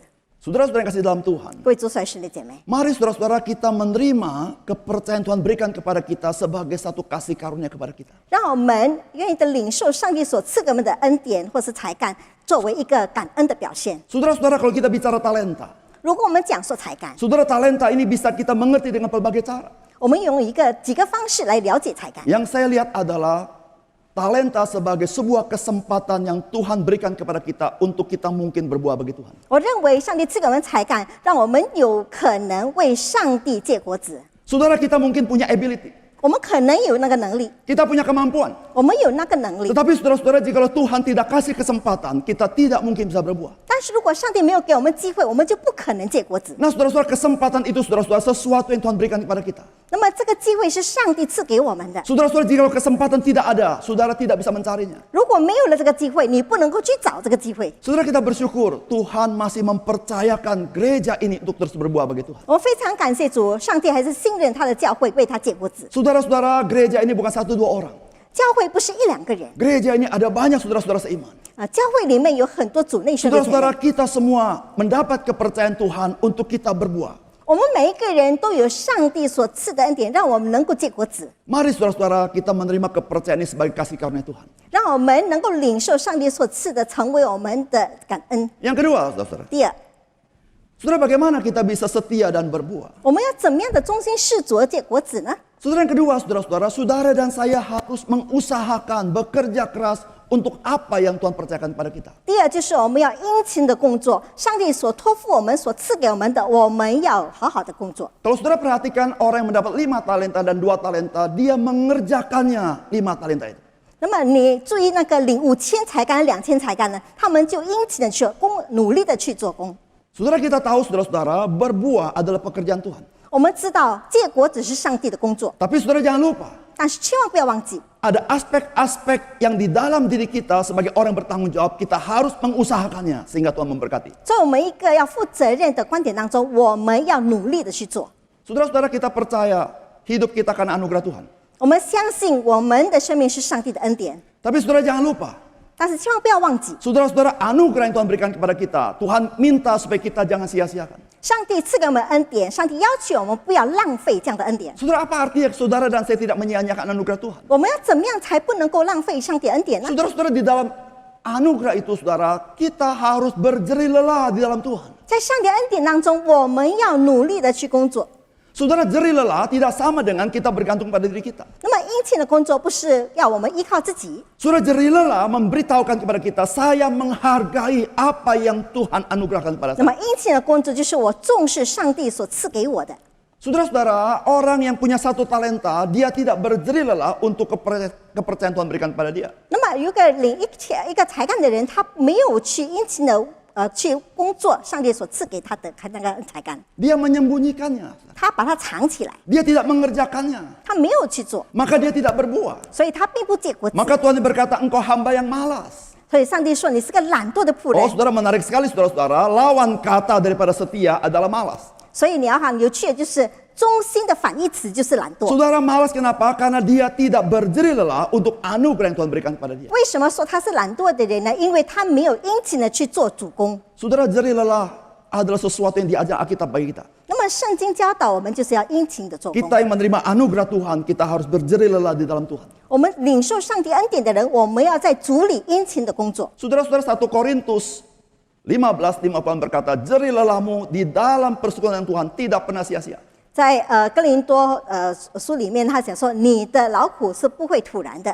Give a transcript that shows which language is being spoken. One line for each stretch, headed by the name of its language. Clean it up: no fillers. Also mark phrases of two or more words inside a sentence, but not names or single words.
Indonesian: Saudara-saudara yang kasih dalam Tuhan,
Chinese: 各位主所爱兄弟姐妹，
Indonesian: mari saudara-saudara kita menerima kepercayaan Tuhan berikan kepada kita sebagai satu kasih karunia kepada kita.
Chinese: 让我们愿意的领受上帝所赐给我们的恩典或是才干，作为一个感恩的表现。
Indonesian: Saudara-saudara, kalau kita bicara talenta,
Chinese: 如果我们讲说才干，
Indonesian: saudara, talenta ini bisa kita mengerti dengan berbagai cara.
Chinese: 我们用几个方式来了解才干。
Indonesian: Yang saya lihat adalah talenta sebagai sebuah kesempatan yang Tuhan berikan kepada kita untuk kita mungkin berbuah bagi Tuhan.
Chinese: 我认为上帝赐给我们才干，让我们有可能为上帝结果子。
Indonesian: Saudara, kita mungkin punya ability,
Chinese: 我们可能有那个能力，
Indonesian: kita punya kemampuan.
Chinese: 我们有那个能力。
Indonesian: Tetapi saudara-saudara, jika Tuhan tidak kasih kesempatan, kita tidak mungkin bisa berbuah.
Chinese: 但是如果上帝没有给我们机会，我们就不可能结果子。
Indonesian: Nah, saudara-saudara, kesempatan itu saudara-saudara sesuatu yang Tuhan berikan kepada kita.
Chinese: 那么这个机会是上帝赐给我们的。
Indonesian: Saudara-saudara, jika kesempatan tidak ada, saudara tidak bisa mencarinya.
Chinese: 如果没有了这个机会，你不能够去找这个机会。
Indonesian: Saudara, kita bersyukur Tuhan masih mempercayakan gereja ini untuk terus berbuah bagi Tuhan.
Chinese: 我们非常感谢主，上帝还是信任他的教会，为他结果子。
Indonesian: Saudara-saudara, gereja ini bukan 1-2 orang.
Chinese: 教会不是1-2个人
Indonesian: Gereja ini ada banyak saudara-saudara seiman.
Chinese: 教会里面有很多主内兄弟姐妹
Indonesian: Saudara-saudara, kita semua mendapat kepercayaan Tuhan untuk kita berbuah.
Chinese: 我们每一个人都有上帝所赐的恩典，让我们能够结果子，
Indonesian: Mari saudara-saudara, kita menerima kepercayaan ini sebagai kasih karunia Tuhan.
Chinese: 让我们能够领受上帝所赐的，成为我们的感恩。
Indonesian: Yang kedua, saudara-saudara,
Chinese: 第二，
Indonesian: saudara, bagaimana kita bisa setia dan berbuah?
Chinese: 我们要怎么样的忠心事主而结果子呢？
Indonesian: Saudara, yang kedua, saudara-saudara, saudara dan saya harus mengusahakan, bekerja keras untuk apa yang Tuhan percayakan kepada kita.
Chinese: 第二就是我们要殷勤的工作，上帝所托付我们、所赐给我们的，我们要好好的工作。
Indonesian: Kalau saudara perhatikan orang yang mendapat 5 talenta dan 2 talenta, dia mengerjakannya 5 talenta itu.
Chinese: 那么你注意那个领5000才干、2000才干呢，他们就殷勤的去努力的去做工。
Indonesian: Saudara, kita tahu saudara-saudara, berbuah adalah pekerjaan Tuhan.
Chinese: 我们知道结果只是上帝的工作，
Indonesian: Tapi saudara jangan lupa,
Chinese: 但是千万不要忘记，
Indonesian: ada aspek-aspek yang di dalam diri kita sebagai orang yang bertanggung jawab, kita harus mengusahakannya sehingga Tuhan memberkati.
Chinese: 在我们一个要负责任的观点当中，我们要努力的去做。
Indonesian: Saudara-saudara, kita percaya hidup kita karena anugerah Tuhan.
Chinese: 我们相信我们的生命是上帝的恩典，
Indonesian: Tapi saudara jangan lupa,
Chinese: 但是千万不要忘记，
Indonesian: saudara-saudara, anugerah yang Tuhan berikan kepada kita, Tuhan minta supaya kita jangan sia-siakan.
Chinese: 上帝赐给我们恩典，上帝要求我们不要浪费这样的恩典。
Indonesian: Saudara, apa artinya saudara dan saya tidak menyia-nyiakan anugerah Tuhan?
Chinese: 我们要怎么样才不能够浪费上帝恩典呢？
Indonesian: Saudara-saudara, di dalam anugerah itu, saudara, kita harus berjerih lelah di dalam Tuhan.
Chinese: 在上帝恩典当中，我们要努力的去工作。
Indonesian: Saudara, jerih lelah tidak sama dengan kita bergantung pada diri kita.
Chinese: 那么殷勤的工作不是要我们依靠自己，
Indonesian: Saudara, jerih lelah memberitahukan kepada kita, saya menghargai apa yang Tuhan anugerahkan kepada
Chinese: 那么
Indonesian: saya.
Chinese: 殷勤的工作就是我重视上帝所赐给我的。
Indonesian: Saudara-saudara, orang yang punya 1 talenta, dia tidak berjerih lelah untuk kepercayaan Tuhan berikan kepada dia.
Chinese: 那么有个领一个才干的人，他没有去殷勤的去工作上帝所赐给他的那个才干，
Indonesian: Dia menyembunyikannya.
Chinese: 他把它藏起来，
Indonesian: Dia tidak mengerjakannya.
Chinese: 他没有去做，
Indonesian: Maka dia tidak berbuah.
Chinese: 所以他并不结果子。
Indonesian: Maka Tuhan berkata, engkau hamba yang malas.
Chinese: 所以上帝说你是个懒惰的仆 Oh 人，
Indonesian: saudara, menarik sekali saudara-saudara. Lawan kata daripada setia adalah malas.
Chinese: 所以你要看有趣的就是忠心的反义词就是懒惰。
Indonesian: Saudara malas kenapa? Karena dia tidak berjerih lelah untuk anugerah yang Tuhan berikan kepada dia.
Chinese: 为什么说他是懒惰的人呢？因为他没有殷勤的去做主工。
Indonesian: Saudara, jerih lelah adalah sesuatu yang diajar Alkitab bagi kita.
Chinese: 那么圣经教导我们就是要殷勤的做工。
Indonesian: Kita yang menerima anugerah Tuhan, kita harus berjerih lelah di dalam Tuhan.
Chinese: 我们领受上帝恩典的人，我们要在主里殷勤的工作。
Indonesian: Saudara-saudara, 1 Korintus 15:50 berkata, jerih lelahmu di dalam persekutuan Tuhan tidak pernah sia-sia.
Chinese: 在哥林多书里面，他讲说你的劳苦是不会突然的，